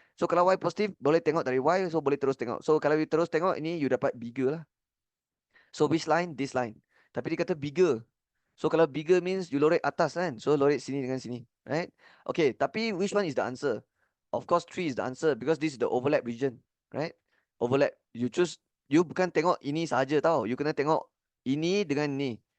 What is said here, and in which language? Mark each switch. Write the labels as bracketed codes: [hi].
[ms] So kalau y positif, boleh tengok dari y, so boleh terus tengok. So kalau you terus tengok, ini you dapat bigger lah. So which line? This line. Tapi dia kata bigger. So kalau bigger means you lorek atas kan. So lorek sini dengan sini. [en] Right? Okay, tapi which one is the answer? Of course 3 is the answer because this is the overlap region. [ms] Right? Overlap. You choose, you bukan tengok ini sahaja tau. You kena tengok ini dengan ni.